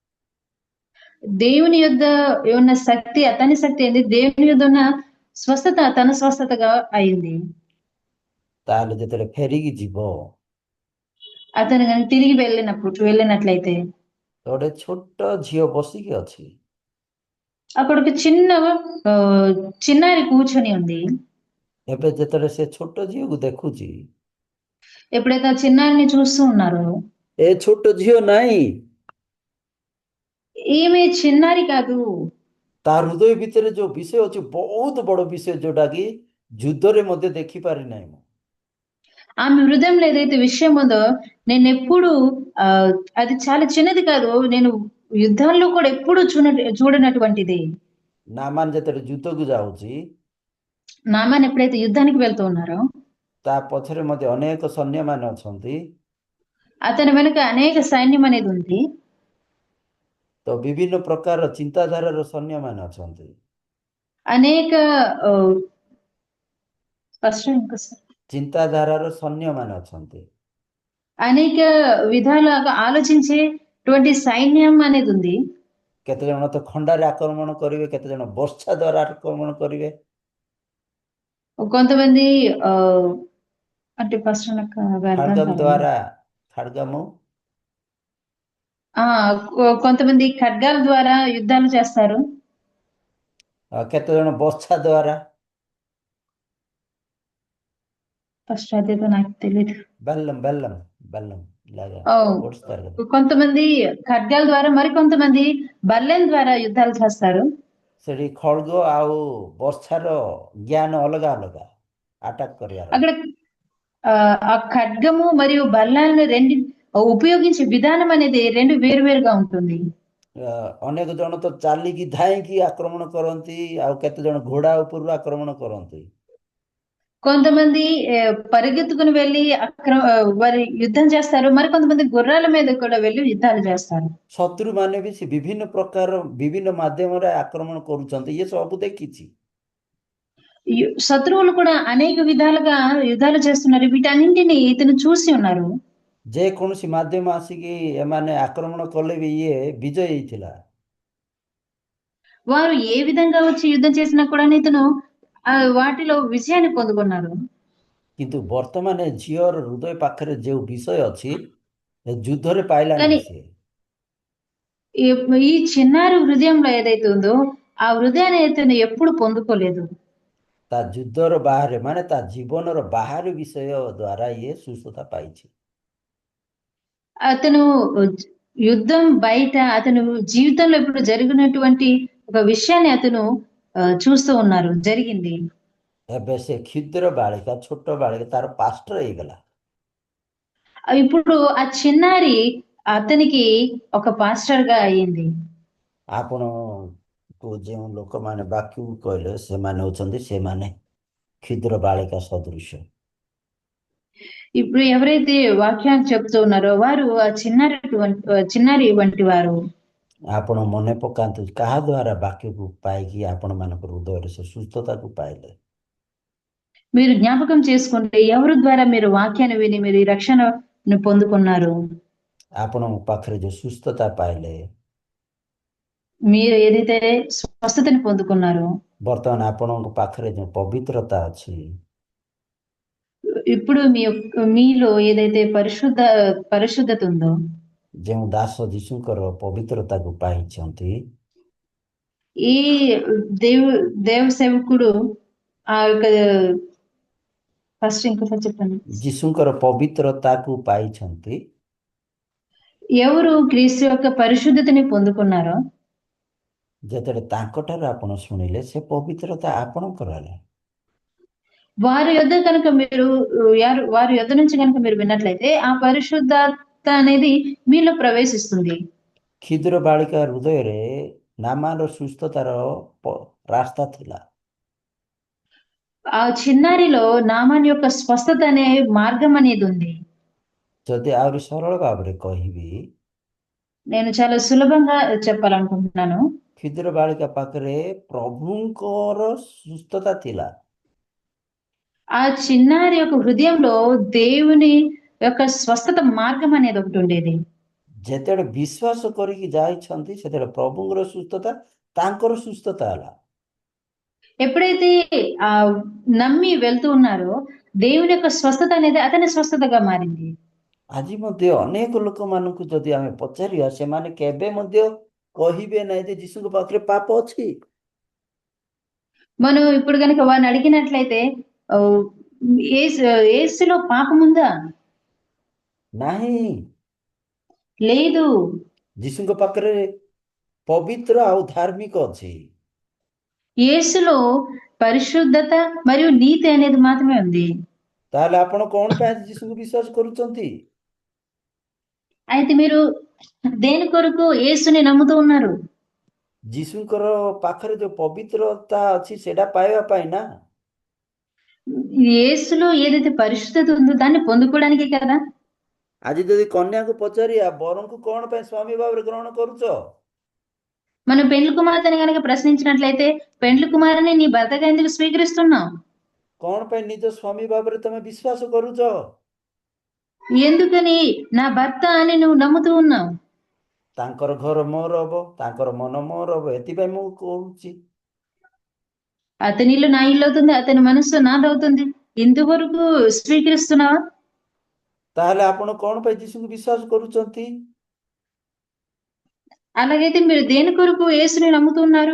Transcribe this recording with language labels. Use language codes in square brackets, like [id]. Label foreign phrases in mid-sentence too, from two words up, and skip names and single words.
[te] దేవుని యొద్ద ఉన్న శక్తి అతని శక్తి అయింది. దేవుని యొద్ద ఉన్న స్వస్థత తన స్వస్థతగా అయింది. [or] ତାହେଲେ ଯେତେବେଳେ ଫେରିକି ଯିବ, [te] అతను కనుక తిరిగి వెళ్ళినట్లయితే [or] ଗୋଟେ ଛୋଟ ଝିଅ ବସିକି ଅଛି। [te] అక్కడ ఒక ఆ, చిన్నారి కూర్చొని ఉంది. [or] ଏବେ ଯେତେବେଳେ ସେ ଛୋଟ ଝିଅକୁ ଦେଖୁଛି, [te] ఎప్పుడైతే ఆ చిన్నారిని చూస్తూ ఉన్నారో, [or] ଏ ଛୋଟ ଝିଅ ନାହିଁ, [te] ఈమె చిన్నారి కాదు. [or] ତା ହୃଦୟ ଭିତରେ ଯୋଉ ବିଷୟ ଅଛି ବହୁତ ବଡ ବିଷୟ, ଯୋଉଟା କି ଯୁଦ୍ଧରେ ମଧ୍ୟ ଦେଖିପାରି ନାହିଁ ମୁଁ। [te] ఆమె హృదయంలో ఏదైతే విషయం ఉందో, నేను ఎప్పుడు ఆ అది చాలా చిన్నది కాదు, నేను యుద్ధాల్లో కూడా ఎప్పుడు చూడనటువంటిది. [or] ନାମାନ ଯେତେବେଳେ ଯୁଦ୍ଧକୁ ଯାଉଛି, [te] నామాన్ ఎప్పుడైతే యుద్ధానికి వెళ్తూ ఉన్నారో, [or] ତା ପଛରେ ମଧ୍ୟ ଅନେକ ସୈନ୍ୟମାନେ ଅଛନ୍ତି। [te] అతని వెనుక అనేక సైన్యం అనేది ఉంది. [or] ତ ବିଭିନ୍ନ ପ୍ରକାରର ଚିନ୍ତାଧାରାର ସୈନ୍ୟମାନେ ଅଛନ୍ତି। [te] అనేక ఆ, first ఇంకోసారి. [or] ଚିନ୍ତାଧାରାର ସୈନ୍ୟମାନେ ଅଛନ୍ତି। [te] అనేక విధాలుగా ఆలోచించేటువంటి సైన్యం అనేది ఉంది. [or] କେତେ ଜଣ ତ ଖଣ୍ଡାରେ ଆକ୍ରମଣ କରିବେ, କେତେ ଜଣ ବର୍ଷା ଦ୍ୱାରା ଆକ୍ରମଣ କରିବେ। [te] కొంతమంది ఆ అంటే ఫస్ట్ నాకు అవి అర్థం ఖడ్గం కాలేదు. ద్వారా ఖడ్గము, ఆ కొంతమంది ఖడ్గాల ద్వారా యుద్ధాలు చేస్తారు. [or] କେତେ ଜଣ ବର୍ଷା ଦ୍ୱାରା, [te] ఫస్ట్ అదేదో నాకు తెలియదు. బెల్లం బెల్లం బెల్లం ఇలాగా ఓ పొడుస్తారు కదా। కొంతమంది ఖడ్గాల ద్వారా, మరి కొంతమంది బల్లెం ద్వారా యుద్ధాలు చేస్తారు. [or] ସେଠି ଖడ్ଗ ଆଉ ବର୍ଷାର ଜ୍ଞାନ ଅଲଗା ଅଲଗା ଆଟାକ୍ କରିବାର। [te] అక్కడ ఆ ఆ ఖడ్గము మరియు బల్లాలను ఉపయోగించే విధానం అనేది రెండు వేరువేరుగా ఉంటుంది. ଅନେକ ଜଣ ତ ଚାଲିକି ଧାଇଁକି ଆକ୍ରମଣ କରନ୍ତି, ଆଉ କେତେ ଜଣ ଘୋଡ଼ା ଉପରୁ ଆକ୍ରମଣ କରନ୍ତି। కొంతమంది పరిగెత్తుకుని వెళ్ళి వారి యుద్ధం చేస్తారు. మరి కొంతమంది గుర్రాల మీద కూడా వెళ్ళి యుద్ధాలు చేస్తారు. [or] ଶତ୍ରୁମାନେ ବି ସେ ବିଭିନ୍ନ ପ୍ରକାର ବିଭିନ୍ନ ମାଧ୍ୟମରେ ଆକ୍ରମଣ କରୁଛନ୍ତି, ଇଏ ସବୁ ଦେଖିଛି। [te] శత్రువులు కూడా అనేక విధాలుగా యుద్ధాలు చేస్తున్నారు. వీటన్నింటినీ ఇతను చూసి ఉన్నారు. [or] ଯେକୌଣସି ମାଧ୍ୟମ ଆସିକି ଏମାନେ ଆକ୍ରମଣ କଲେ ବି ଇଏ ବିଜୟ ହେଇଥିଲା। [te] వారు ఏ విధంగా వచ్చి యుద్ధం చేసినా కూడా ఇతను వాటిలో విజయాన్ని పొందుకున్నారు. [or] କିନ୍ତୁ ବର୍ତ୍ତମାନ ଏ ଝିଅର ହୃଦୟ ପାଖରେ ଯେଉଁ ବିଷୟ ଅଛି ଏ ଯୁଦ୍ଧରେ ପାଇଲା [te] కానీ [or] ନାହିଁ ସିଏ। [te] ఈ ఈ చిన్నారి హృదయంలో ఏదైతే ఉందో ఆ హృదయాన్ని ఇతను ఎప్పుడు పొందుకోలేదు. [or] ତା ଯୁଦ୍ଧର ବାହାରେ ମାନେ ତା ଜୀବନର ବାହାରେ ବିଷୟ ଦ୍ୱାରା ଇଏ ସୁସ୍ଥତା ପାଇଛି। [te] అతను యుద్ధం బయట అతను జీవితంలో ఇప్పుడు జరిగినటువంటి ఒక విషయాన్ని అతను చూస్తూ ఉన్నారు జరిగింది. [or] ଏବେ ସେ କ୍ଷୁଦ୍ର ବାଳିକା ଛୋଟ ବାଳିକା ତାର ପାଷ୍ଟର ହେଇଗଲା। [te] ఇప్పుడు ఆ చిన్నారి అతనికి ఒక పాస్టర్ గా అయ్యింది. [or] ଆପଣଙ୍କୁ ଯେଉଁ ଲୋକମାନେ ବାକ୍ୟକୁ କହିଲେ ସେମାନେ ହଉଛନ୍ତି ସେମାନେ କ୍ଷୁଦ୍ର ବାଳିକା ସଦୃଶ। [te] ఇప్పుడు ఎవరైతే వాక్యాన్ని చెప్తూ ఉన్నారో వారు ఆ చిన్నారి వంటి వారు. [or] ଆପଣ ମନେ ପକାନ୍ତୁ କାହା ଦ୍ୱାରା ବାକ୍ୟକୁ ପାଇକି ଆପଣମାନଙ୍କ ହୃଦୟରେ ସେ ସୁସ୍ଥତାକୁ ପାଇଲେ। [te] మీరు జ్ఞాపకం చేసుకుంటే ఎవరి ద్వారా మీరు వాక్యాన్ని విని మీరు ఈ రక్షణను పొందుకున్నారు? [or] ଆପଣଙ୍କ ପାଖରେ ଯେଉଁ ସୁସ୍ଥତା ପାଇଲେ [te] మీరు ఏదైతే స్వస్థతని పొందుకున్నారో [or] ବର୍ତ୍ତମାନ ଆପଣଙ୍କ ପାଖରେ ଯେଉଁ ପବିତ୍ରତା ଅଛି [te] ఇప్పుడు మీలో ఏదైతే పరిశుద్ధత ఉందో [or] ଯେଉଁ ଦାସ ଯୀଶୁଙ୍କର ପବିତ୍ରତାକୁ ପାଇଛନ୍ତି [te] ఈ దేవు దేవ సేవకుడు ఆ యొక్క ఫస్ట్ ఇంకోసారి చెప్పండి. [or] ଯୀଶୁଙ୍କର ପବିତ୍ରତାକୁ ପାଇଛନ୍ତି [te] ఎవరు క్రీస్తు యొక్క పరిశుద్ధతని పొందుకున్నారో [or] ଯେତେବେଳେ ତାଙ୍କଠାରୁ ଆପଣ ଶୁଣିଲେ ସେ ପବିତ୍ରତା ଆପଣଙ୍କର ହେଲା। [te] వారి యొద్ద కనుక మీరు వారి యొద్ద నుంచి కనుక మీరు విన్నట్లయితే ఆ పరిశుద్ధత అనేది మీలో ప్రవేశిస్తుంది. [or] କ୍ଷୁଦ୍ର ବାଳିକା ହୃଦୟରେ ନାମାନର ସୁସ୍ଥତାର ରାସ୍ତା ଥିଲା। [te] ఆ చిన్నారిలో నామాన్ యొక్క స్వస్థత అనే మార్గం అనేది ఉంది. [or] ଯଦି ଆହୁରି ସରଳ ଭାବରେ କହିବି [te] నేను చాలా సులభంగా చెప్పాలనుకుంటున్నాను. [or] କ୍ଷୁଦ୍ର ବାଳିକା ପାଖରେ ପ୍ରଭୁଙ୍କର ସୁସ୍ଥତା ଥିଲା। [te] ఆ చిన్నారి యొక్క హృదయంలో దేవుని యొక్క స్వస్థత మార్గం అనేది ఒకటి ఉండేది. [or] ଯେତେବେଳେ ବିଶ୍ୱାସ କରିକି ଯାଇଛନ୍ତି ସେତେବେଳେ ପ୍ରଭୁଙ୍କର ସୁସ୍ଥତା ତାଙ୍କର ସୁସ୍ଥତା ହେଲା। [te] ఎప్పుడైతే ఆ నమ్మి వెళ్తూ ఉన్నారో దేవుని యొక్క స్వస్థత అనేది అతని స్వస్థతగా మారింది. [or] ଆଜି ମଧ୍ୟ ଅନେକ ଲୋକମାନଙ୍କୁ ଯଦି ଆମେ ପଚାରିବା ସେମାନେ କେବେ ମଧ୍ୟ କହିବେ ନାହିଁ ଯେ ଯୀଶୁଙ୍କ ପାଖରେ ପାପ ଅଛି। [te] మనం ఇప్పుడు కనుక వారిని అడిగినట్లయితే యేసులో పాపం ఉందా? [or] ନାହିଁ। [te] లేదు. [or] ଯୀଶୁଙ୍କ ପାଖରେ ପବିତ୍ର ଆଉ ଧାର୍ମିକ ଅଛି। [te] యేసులో పరిశుద్ధత మరియు నీతి అనేది మాత్రమే ఉంది. [or] ତାହେଲେ ଆପଣ କଣ ପାଇଁ ଯୀଶୁଙ୍କୁ ବିଶ୍ୱାସ କରୁଛନ୍ତି? [te] అయితే మీరు దేని కొరకు యేసుని నమ్ముతూ ఉన్నారు? [or] ଯୀଶୁଙ୍କର ପାଖରେ ଯୋଉ ପବିତ୍ରତା ଅଛି ସେଇଟା ପାଇବା ପାଇଁ ନା। [te] యేసులో ఏదైతే పరిశుద్ధత ఉందో దాన్ని పొందుకోవడానికే కదా। [or] ଆଜି ଯଦି କନ୍ୟାକୁ ପଚାରିବା ବରଙ୍କୁ କଣ ପାଇଁ ସ୍ୱାମୀ ଭାବରେ ଗ୍ରହଣ କରୁଛ? [te] మనం పెండ్లి కుమార్తెని గనక ప్రశ్నించినట్లయితే పెండ్లి కుమారుని నీ భర్తగా ఎందుకు స్వీకరిస్తున్నావు? [or] କଣ ପାଇଁ ନିଜ ସ୍ୱାମୀ ଭାବରେ ତମେ ବିଶ୍ୱାସ କରୁଛ? [te] ఎందుకని నా భర్త అని నువ్వు నమ్ముతూ ఉన్నావు? [or] ତାଙ୍କର ଘର ମୋର ହବ, ତାଙ୍କର ମନ ମୋର ହବ, ଏଥିପାଇଁ ମୁଁ କହୁଛି। [te] అతని ఇల్లు నా ఇల్లు అవుతుంది, అతని మనస్సు నాదవుతుంది, ఇంతవరకు స్వీకరిస్తున్నావా? [or] ତାହେଲେ ଆପଣ କଣ ପାଇଁ ଯୀଶୁଙ୍କୁ ବିଶ୍ୱାସ କରୁଛନ୍ତି? [te] అలాగైతే మీరు దేని కొరకు యేసుని నమ్ముతున్నారు?